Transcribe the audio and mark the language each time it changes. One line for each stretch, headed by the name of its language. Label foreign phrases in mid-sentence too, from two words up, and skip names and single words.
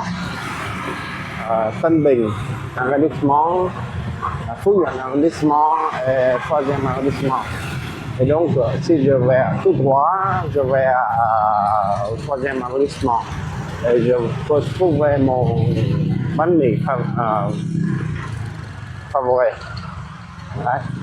French: Tân Bình, arrondissement, Phú Nhuận arrondissement et 3e arrondissement. Et donc, si je vais tout droit, je vais au 3e arrondissement. Et je peux trouver mon bánh mì favori. Đấy.